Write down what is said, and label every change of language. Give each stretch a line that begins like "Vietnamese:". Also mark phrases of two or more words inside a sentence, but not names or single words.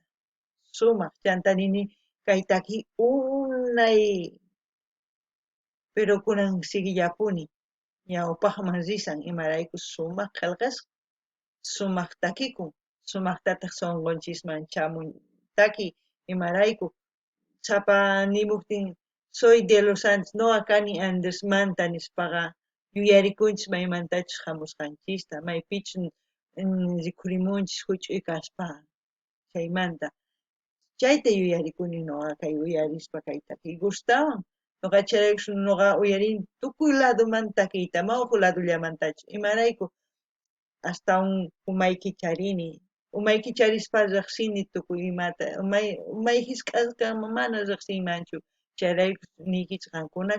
Quechua: Sumaq chantarini kay takiy unay pero kunan siguillapuni ñawpaqman risan imaraykus sumaq qillqasqa sumaq takikun sumaqtataq sunqunchisman chamun takiy imarayku sapa nimuptin
Spanish: soy de los Andes
Quechua: nuqa kani Andesmanta nispaqa yuyarikunchis maymantachus hamusqanchista maypichus rikhurimunchis huch'uy kaspaqa chaymanta chayta yuyarikuni nuqa kay uyarispa kay takiy gustawan nuqa charaykush nuqa uyarini tukuy ladumanta takiyta mauq ladullamantachu imarayku astawan umayki charini umayki charispa riqsini tukuy imata umay hisk'asqa mana riqsinmanchu charaykush niykichis qankuna